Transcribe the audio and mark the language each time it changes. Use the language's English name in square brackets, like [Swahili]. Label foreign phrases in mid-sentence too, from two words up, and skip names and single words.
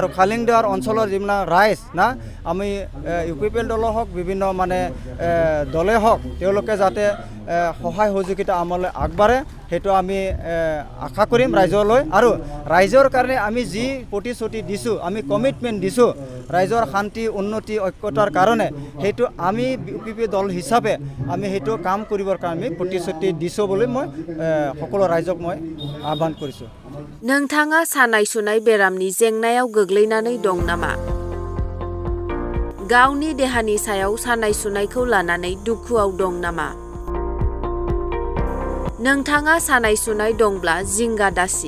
[Assamese] খালিংদুৱাৰ অঞ্চলৰ যিবিলাক ৰাইজ না আমি UPPL দলে হওক বিভিন্ন মানে দলে হওক তেওঁলোকে যাতে সহায় সহযোগিতা আমালৈ আগবাঢ়ে সেইটো আমি আশা কৰিম ৰাইজলৈ আৰু ৰাইজৰ কাৰণে আমি যি প্ৰতিশ্ৰুতি দিছোঁ আমি কমিটমেণ্ট দিছোঁ ৰাইজৰ শান্তি উন্নতি ঐক্যতাৰ কাৰণে সেইটো আমি UPP দল হিচাপে আমি সেইটো কাম কৰিবৰ কাৰণে আমি প্ৰতিশ্ৰুতি দিছোঁ বুলি মই সকলো ৰাইজক মই আহ্বান কৰিছোঁ। [Bodo] नोंथाङा सानाय सुनाय बेरामनि जेंनायाव गोग्लैनानै दं नामा? गावनि देहानि सायाव सानाय सुनायखौ लानानै दुखुआव दं नामा? नोंथाङा सानाय सुनाय दंब्ला जिंगा दासि।